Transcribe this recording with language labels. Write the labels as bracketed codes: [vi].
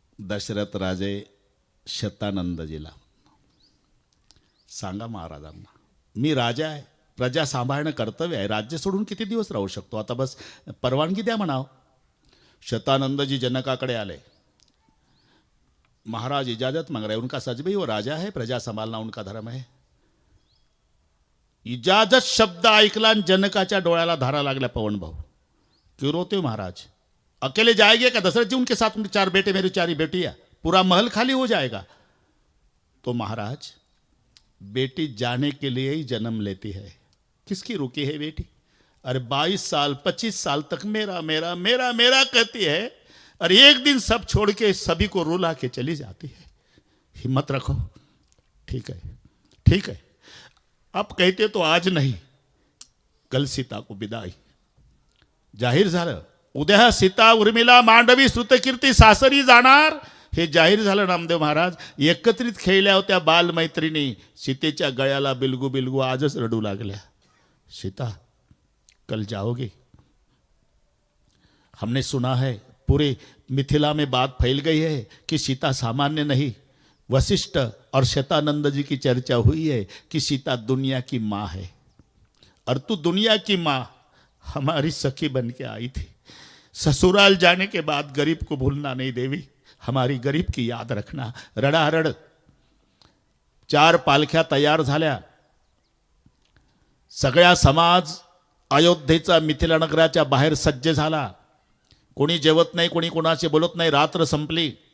[mr] दशरथ राजे शतानंदजीला सांगा महाराजांना मी राजा आहे, प्रजा सांभाळणं कर्तव्य आहे, राज्य सोडून किती दिवस राहू शकतो, आता बस परवानगी द्या म्हणाव. शतानंदजी जनकाकडे आले. [hi] महाराज इजाजत मांग रहे, उनका सच भी वो राजा है, प्रजा संभालना उनका धर्म है. [mr] इजाजत शब्द ऐकला आणि जनकाच्या डोळ्याला धारा लागल्या. [hi] पवन भाऊ क्यों रोते हो महाराज, अकेले जाएंगे क्या? दशरथ जी उनके साथ उनके 4 बेटे मेरी 4 बेटियां, पूरा महल खाली हो जाएगा. तो महाराज बेटी जाने के लिए ही जन्म लेती है, किसकी रुकी है बेटी? अरे 22 साल 25 साल तक मेरा मेरा मेरा मेरा कहती है, और एक दिन सब छोड़ के सभी को रुला के चली जाती है. हिम्मत रखो. ठीक है ठीक है, आप कहते तो आज नहीं, कल सीता को विदाई. [mr] जाहीर झालं उद्या सीता उर्मिला मांडवी श्रुतकीर्ती सासरी जाणार हे जाहीर झालं. नामदेव महाराज एकत्रित खेळल्या होत्या बालमैत्रिणी, सीतेच्या गळ्याला बिलगू बिलगू आजच रडू लागल्या. [hi] सीता कल जाओगी, हमने सुना है पूरे मिथिला में बात फैल गई है कि सीता सामान्य नहीं. वशिष्ठ और शतानंद जी की चर्चा हुई है कि सीता दुनिया की माँ है, और तू दुनिया की माँ हमारी सखी बन के आई थी. ससुराल जाने के बाद गरीब को भूलना नहीं देवी, हमारी गरीब की याद रखना. [mr] रडारड 4 पालख्या तयार झाल्या. सगळा समाज अयोध्येचा मिथिला नगराच्या बाहेर सज्ज झाला. कोणी जेवत नाही, कोणी कोणाशी बोलत नाही. रात्र संपली.